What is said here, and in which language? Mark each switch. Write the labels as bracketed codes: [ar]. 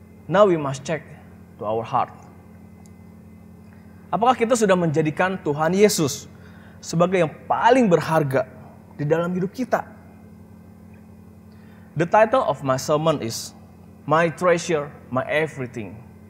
[en] Now we must check to our heart. [id] Apakah kita sudah menjadikan Tuhan Yesus sebagai yang paling berharga di dalam hidup kita? [en] The title of my sermon is My Treasure, My Everything.